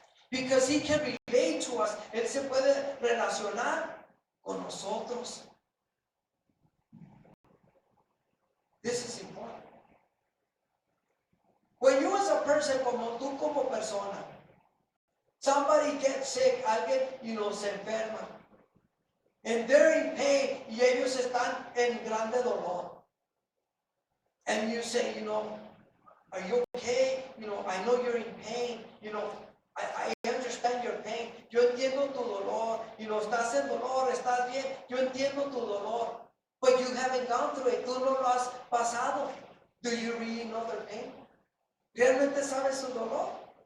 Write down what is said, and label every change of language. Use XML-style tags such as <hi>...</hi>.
<en>Because he can relate to us.</en> <es>Él se puede relacionar con nosotros.</es> <en>This is important. When you as a person,</en> <es>como tú como persona,</es> <en>somebody gets sick,</en> <es>alguien, se enferma,</es> <en>and they're in pain,</en> <es>y ellos están en grande dolor.</es> <en>And you say, are you okay? I know you're in pain. I understand your pain.</en> <es>Yo entiendo tu dolor. Estás en dolor, estás bien. Yo entiendo tu dolor.</es> <en>But you haven't gone through it.</en> <es>Tú no lo has pasado.</es> <en>Do you really know their pain?</en> <es>¿Realmente sabes su dolor?</es>